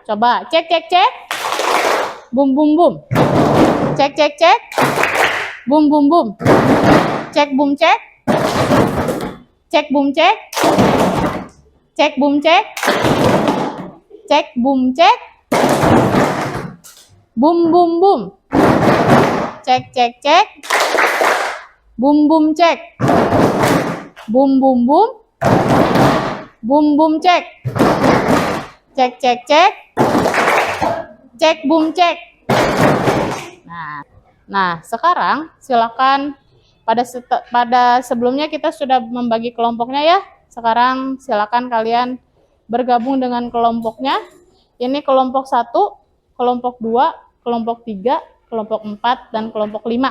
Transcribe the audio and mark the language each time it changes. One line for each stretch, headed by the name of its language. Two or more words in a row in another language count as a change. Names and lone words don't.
Indonesian: Coba cek cek cek, bum bum bum, cek cek cek, bum bum bum, cek bum cek, cek bum cek, Cek bum cek. Cek bum cek. Bum bum bum. Cek cek cek. Bum bum cek. Bum bum bum. Bum bum cek. Cek cek cek. Cek bum cek. Nah, sekarang silakan pada sebelumnya kita sudah membagi kelompoknya ya. Sekarang silakan kalian bergabung dengan kelompoknya. Ini kelompok 1, kelompok 2, kelompok 3, kelompok 4 dan kelompok 5.